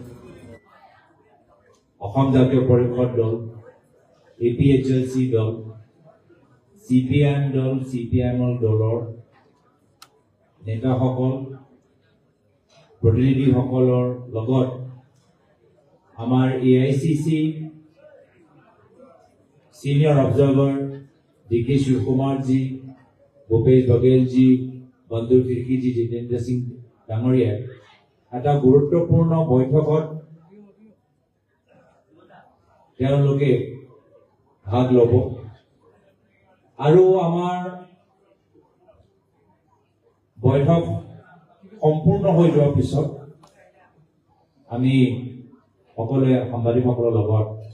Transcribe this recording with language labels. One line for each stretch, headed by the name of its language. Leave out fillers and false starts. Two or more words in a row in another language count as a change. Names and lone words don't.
Assamese: অসম জাতীয় পৰিষদ দল, APHLC দল, CPIM দল, CPIM দলৰ নেতাসকল, প্ৰতিনিধিসকলৰ লগত আমাৰ AICC
English: Senior Observer
Assamese: DK Shivkumarji, Bhupesh Bagelji, Bandhu Firkiji, Jitendra Singh ডাঙৰীয়াই এটা গুৰুত্বপূৰ্ণ বৈঠকত তেওঁলোকে ভাগ ল'ব আৰু আমাৰ বৈঠক সম্পূৰ্ণ হৈ যোৱাৰ পিছত আমি সকলোৱে সাংবাদিকসকলৰ লগত